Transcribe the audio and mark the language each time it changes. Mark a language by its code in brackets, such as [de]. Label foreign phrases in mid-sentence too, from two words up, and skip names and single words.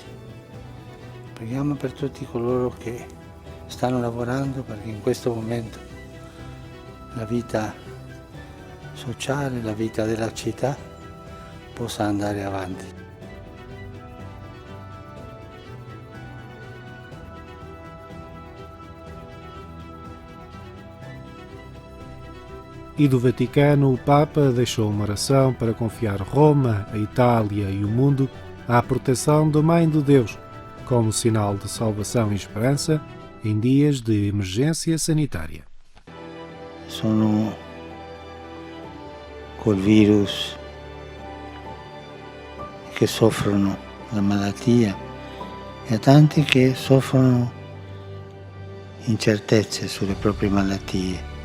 [it] Preghiamo per tutti coloro che stanno lavorando perché in questo momento la vita sociale, la vita della città possa andare avanti. [pt] E do Vaticano, o Papa deixou uma oração para confiar Roma, a Itália e o mundo à proteção da Mãe de Deus, como sinal de salvação e esperança em dias de emergência sanitária. [it] Sono col virus che soffrono la malattia e a tanti che soffrono incertezze sulle proprie malattie.